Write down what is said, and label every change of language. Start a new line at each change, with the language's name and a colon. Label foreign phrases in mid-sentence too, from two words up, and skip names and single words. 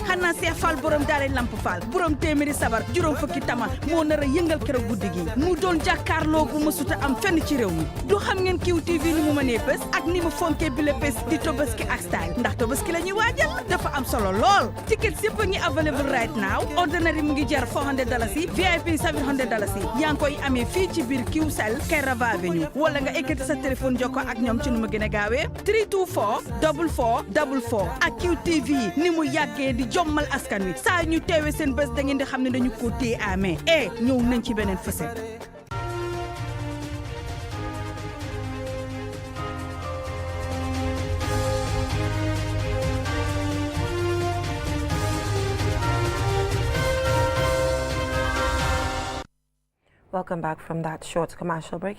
Wolof: xanaa Seex Fall borom daare lamp Fall borom téeméeri sabar juróom fukki tama moo nar a yëngal keroog guddi gi mu doon jàkkaarloo bu mësuta am fenn ci réew mi du xam ngeen QTV ni mu mënee bés ak ni mu fonkee bi le bés di Tobaski ak Style ndax Tobaski la ñuy waajal dafa dafa am solo lool tickets yëpp a ngi
English: available right now ordinary
Wolof: mu ngi jar $400 VIP $700 yaa ngi koy amee fii ci biir QCell Kirama Avenue wala nga ekkati sa téléphone jokko ak ñoom ci nu mu gën a gaawee 324 4444 ak QTV ni mu yàggee di jommal askan wi saa ñu teewee seen bés da ngeen di xam ne dañu ko téye amee ñëw nañ ci beneen facette.
English: Welcome back from that short commercial break.